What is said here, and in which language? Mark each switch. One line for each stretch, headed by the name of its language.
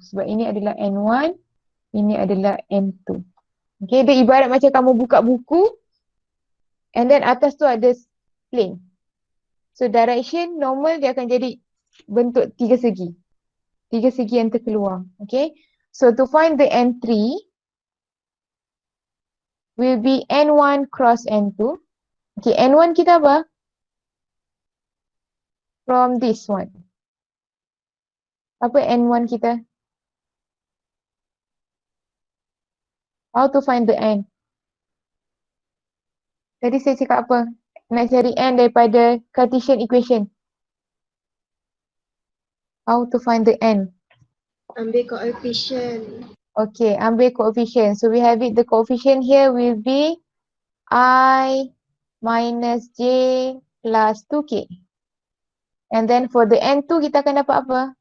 Malay: Sebab ini adalah N1, ini adalah N2. Okay, dia ibarat macam kamu buka buku,
English: and then
Malay: atas tu ada plane. So direction normal dia akan jadi bentuk tiga segi. Tiga segi yang terkeluar.
English: Okay. So to find the N3 will be N1 cross N2.
Malay: Okay, N1 kita apa?
English: From this one.
Malay: Apa N1 kita?
English: How to find the N?
Malay: Tadi saya cakap apa? Nak cari N daripada Cartesian equation.
English: How to find the N?
Malay: Ambil coefficient. Okay, ambil coefficient.
English: So we have it, the coefficient here will be I minus J plus 2K. And then for the N2
Malay: kita akan dapat apa?